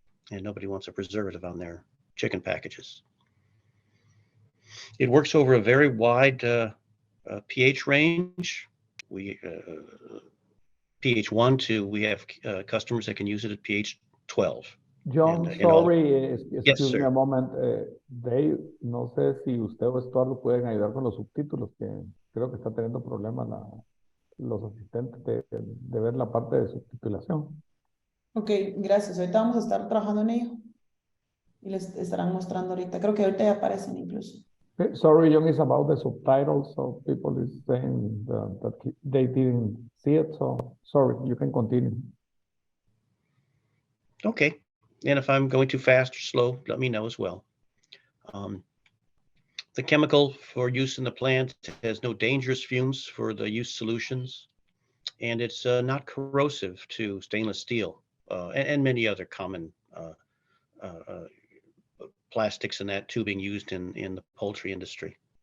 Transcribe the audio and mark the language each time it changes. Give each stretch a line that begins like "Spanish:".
English: And nobody wants a preservative on their chicken packages. It works over a very wide pH range. We pH 1 to, we have customers that can use it at pH 12. John, sorry, Yes, excuse me sir. a moment.
Spanish: Dave, no sé si usted o Estuardo pueden ayudar con los subtítulos, que creo que está teniendo problemas los asistentes de ver la parte de subtitulación. Ok, gracias. Ahorita vamos a estar trabajando en ello. Y les estarán mostrando ahorita. Creo que ahorita ya aparecen incluso.
English: Okay, sorry, John, it's about the subtitles, so people is saying that they didn't see it, so sorry, you can continue. Okay, and if I'm going too fast or slow, let me know as well. The chemical for use in the plant has no dangerous fumes for the use solutions, and it's not corrosive to stainless steel and many other common plastics and that tubing used in the poultry industry.